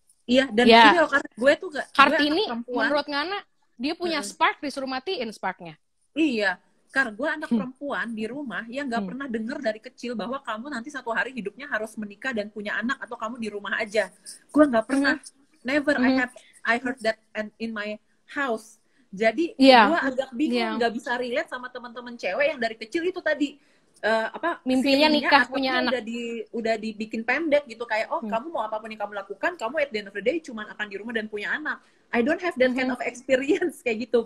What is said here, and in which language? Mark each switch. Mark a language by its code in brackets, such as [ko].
[id] Iya, dan ini loh, karena gue tuh Kartini menurut Ngana dia punya spark, disuruh matiin sparknya. Iya, karena gue anak perempuan di rumah yang nggak pernah dengar dari kecil bahwa kamu nanti satu hari hidupnya harus menikah dan punya anak atau kamu di rumah aja. Gue nggak pernah, [en] never I heard that in my house. [id] Jadi gue agak bingung, nggak bisa relate sama teman-teman cewek yang dari kecil itu tadi mimpinya nikah punya anak udah dibikin pendek gitu, kayak kamu mau apapun yang kamu lakukan, kamu [en] at the end of the day [id] cuman akan di rumah dan punya anak. [en] I don't have that kind of experience [id] kayak gitu.